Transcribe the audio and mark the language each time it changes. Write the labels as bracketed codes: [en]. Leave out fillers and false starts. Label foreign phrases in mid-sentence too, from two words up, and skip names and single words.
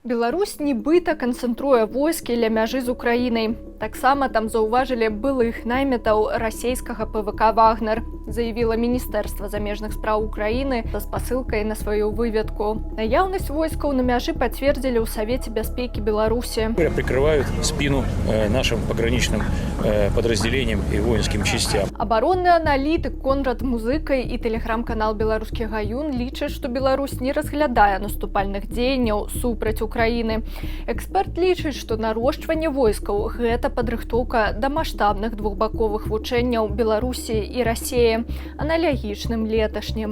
[be] Беларусь нібыта канцэнтруе войскі ля мяжы з Украінай. Таксама там заўважылі былых наймітаў расійскага ПВК «Вагнер», заявіла Міністэрства замежных спраў Украіны са спасылкай на сваю выведку. Наяўнасць войскаў на мяжы пацвердзілі ў Савеце бяспекі Беларусі. [ru] Прикрывают спину нашим пограничным подразделениям и воинским частям. [be] Абаронны аналітык Конрад Музыкай і тэлеграм-канал «Беларускі гаюн» лічаць, што Беларусь не разглядае наступальных дзеянняў супраць Украіны. Эксперт лічыць, што нарошчванне войскаў – гэта падрыхтоўка да маштабных двухбаковых вучэнняў Беларусі і Расіі, аналагічным леташнім.